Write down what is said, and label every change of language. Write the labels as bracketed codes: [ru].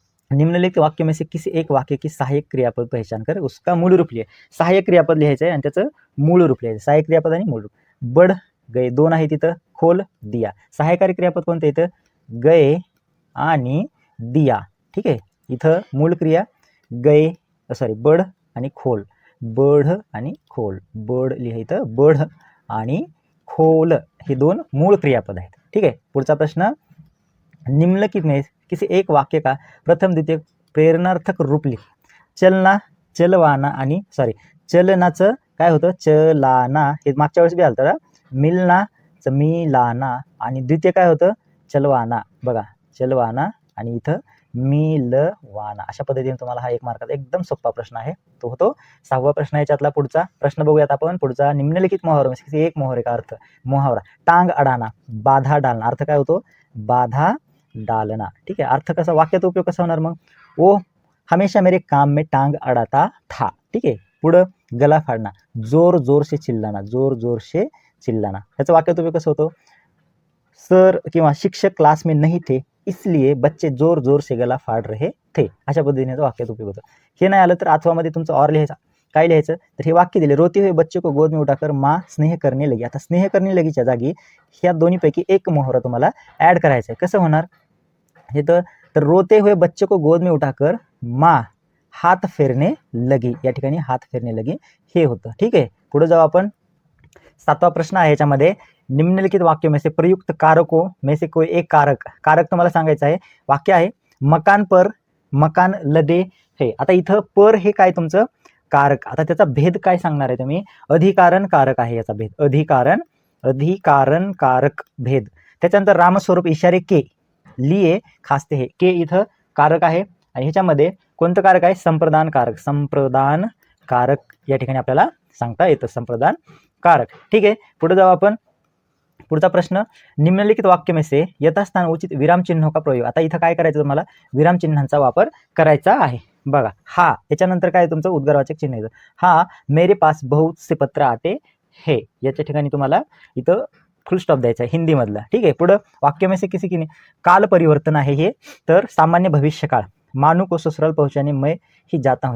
[hi] निम्नलिखित वाक्य में से किसी एक वाक्य की सहायक क्रियापद पहचान कर उसका मूल रूप लिहा. [mr] सहायक क्रियापद लिहायचं आहे आणि त्याचं मूळ रूप लिहायचं. सहायक क्रियापद आणि मूळ रूप. बढ़ गए, दोन आहे तिथं. खोल दिया. सहायकारी क्रियापद कोणतं येतं, गए आणि दिया. ठीक आहे. इथं मूळ क्रिया बढ़ आणि खोल. बढ़ आणि खोल. बढ़ लिहायचं. बढ़ आणि खोल हे दोन मूळ क्रियापद आहेत. ठीक आहे. पुढचा प्रश्न, [hi] निम्नलिखित में किसी एक वाक्य का प्रथम द्वितीय प्रेरणार्थक रूप लिख. [mr] चलवाना आणि चलनाचं काय होतं, चलाना हे मागच्या वेळेस बी आलं तर मिलाना आणि द्वितीय काय होतं, चलवाना. बघा, चलवाना आणि इथं मिलवाना. अशा पद्धतीने तुम्हाला हा 1 मार्काचा एकदम सोपा प्रश्न आहे, तो होतो 6वा प्रश्न. याच्यातला पुढचा प्रश्न बघूयात आपण. पुढचा [hi] निम्नलिखित मुहावरा में से एक मुहावरे का अर्थ. मुहावरा टांग अडाना, बाधा डालना. [mr] अर्थ काय होतो? [hi] बाधा डालना. [mr] ठीक आहे. अर्थ कसा, वाक्याचा उपयोग कसा होणार मग? [hi] वो हमेशा मेरे काम में टांग अड़ाता था. ठीक आहे. [mr] पुढं [hi] गला फाड़ना, जोर जोर से चिल्लाना, जोर जोर से चिल्लाना. [mr] ह्याचा वाक्याचा उपयोग कसा होतो? [hi] सर [mr] किंवा [hi] शिक्षक क्लास में नहीं थे इसलिए बच्चे जोर जोर से गला फाड़ रहे थे. [mr] अशा पद्धतीने वाक्याचा उपयोग होतो. हे नाही आलं तर 8वामध्ये तुमचं और लिहायचं. काय लिहायचं? तर हे वाक्य दिले, [hi] रोते हुए बच्चे को गोद में उठाकर माँ स्नेह करने लगी. [mr] आता स्नेह करने लगीच्या जागी ह्या दोन्हीपैकी एक मुहावरा तुम्हाला ऍड करायचा आहे. कसं होणार हे? तर [hi] रोते हुए बच्चे को गोद में उठाकर माँ हात फेरने लगी. [mr] या ठिकाणी हात फेरने लगी हे होतं. ठीक आहे. पुढे जाऊ आपण. 7वा प्रश्न आहे याच्यामध्ये, [hi] निम्नलिखित वाक्यों में से प्रयुक्त कारकों में से कोई एक कारक [mr] तुम्हाला सांगायचं आहे. वाक्य आहे [hi] मकान पर मकान लदे है. [mr] आता इथं पर हे काय तुमचं कारक. आता त्याचा भेद काय सांगणार आहे तुम्ही? अधिकारण कारक आहे याचा भेद. अधिकारण कारक भेद. त्याच्यानंतर [hi] रामस्वरूप इशारे के लिए खासते है. [mr] के इथं कारक आहे आणि ह्याच्यामध्ये कोणतं कारक आहे? संप्रदान कारक या ठिकाणी आपल्याला सांगता येतं, संप्रदान कारक. ठीक आहे. पुढे जाऊ आपण. पुढचा प्रश्न, [hi] निम्नलिखित वाक्य में से यथास्थान उचित विराम चिन्हों का प्रयोग. [mr] आता इथं काय करायचं तुम्हाला? विराम चिन्हांचा वापर करायचा आहे. बघा, हा याच्यानंतर काय तुमचं उद्गारवाचक चिन्ह येतं. [hi] हा मेरे पास बहुत से पत्र आते है. [mr] याच्या ठिकाणी तुम्हाला इथं फुल स्टॉप द्यायचा आहे हिंदीमधला. ठीक आहे. पुढं [hi] वाक्य में से किसी की काल परिवर्तन [mr] आहे हे, तर सामान्य भविष्यकाळ. [hi] मानू को ससुराल पहुंचाने मैं ही जाता हूँ.